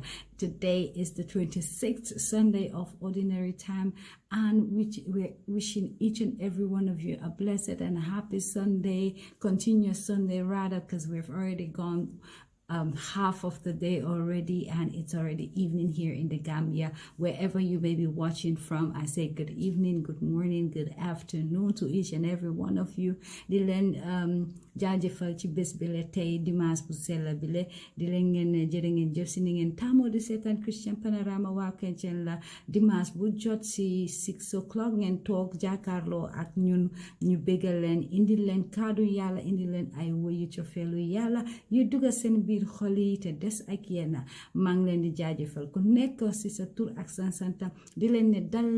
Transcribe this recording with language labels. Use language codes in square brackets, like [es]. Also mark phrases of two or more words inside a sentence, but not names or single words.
[en] Today is the 26th Sunday of Ordinary Time, and we're wishing each and every one of you a blessed and a happy Sunday, continuous Sunday rather, because we've already gone half of the day already, and it's already evening here in the Gambia. Wherever you may be watching from, I say good evening, good morning, good afternoon to each and every one of you. [wo] Di leen jaajëfal ci bés bi la tey dimanche bu sell bi la di leen ngeen jërë ngeen jëf si ni ngeen tàmmoo di seetaan Christian Panorama Waaw Kertien la dimanche bu jot si 6 o'clock ngeen toog jàkkaarloo ak ñun ñu bégal leen indi leen kaddu yàlla indi leen ay woyu cofeelu yàlla yu dugga seen biir xol yi te des ak yéen maa ngi leen di jaajëfal ku nekk si sa tur ak sa sant di leen ne